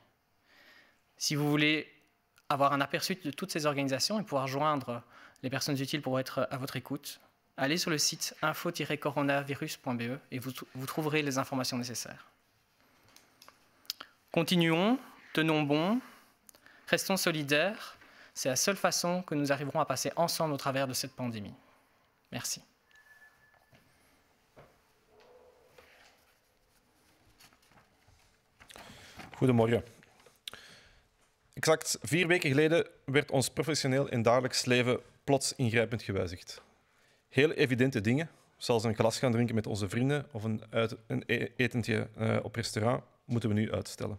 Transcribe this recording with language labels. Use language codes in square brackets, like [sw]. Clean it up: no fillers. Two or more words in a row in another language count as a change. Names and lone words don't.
[fr] Si vous voulez avoir un aperçu de toutes ces organisations et pouvoir joindre les personnes utiles pour être à votre écoute, allez sur le site info-coronavirus.be et vous trouverez les informations nécessaires. Continuons, tenons bon, restons solidaires. C'est la seule façon que nous arriverons à passer ensemble au travers de cette pandémie. Merci. [nl] Goedemorgen. Exact 4 weken geleden werd ons professioneel en dagelijks leven plots ingrijpend gewijzigd. Heel evidente dingen, zoals een glas gaan drinken met onze vrienden of een etentje op restaurant, moeten we nu uitstellen.